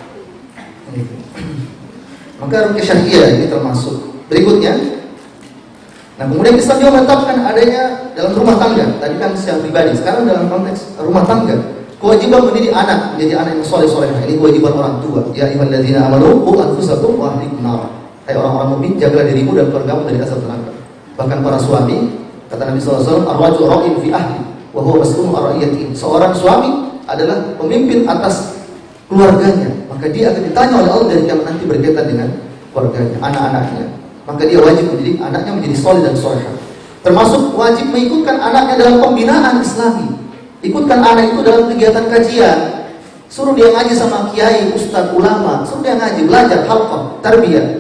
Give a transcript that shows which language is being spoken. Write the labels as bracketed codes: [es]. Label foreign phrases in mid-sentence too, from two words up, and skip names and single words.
[id] Gitu. Maka ruqyah syariah ini termasuk. Berikutnya, nah kemudian Islam juga menetapkan adanya dalam rumah tangga. Tadi kan secara pribadi, sekarang dalam konteks rumah tangga, kewajiban mendidik anak menjadi anak yang soleh-soleh. Ini kewajiban orang tua. [ar] يا أيها الذين آمنوا قوا أنفسكم وأهليكم نار. [id] Hai orang-orang mukmin, jagalah dirimu dan keluargamu dari azab neraka. Bahkan para suami, kata Nabi SAW, [ar] الرجل راع في أهله وهو مسؤول عن رعيته. [id] Seorang suami adalah pemimpin atas keluarganya, maka dia akan ditanya oleh Allah dari kiamat nanti berkaitan dengan keluarganya, anak-anaknya. Maka dia wajib mendidik anaknya menjadi soleh dan solehah. Termasuk wajib mengikutkan anaknya dalam pembinaan Islami. Ikutkan anak itu dalam kegiatan kajian. Suruh dia ngaji sama kiai, ustadz, ulama, suruh dia ngaji, belajar, halqah, tarbiyah.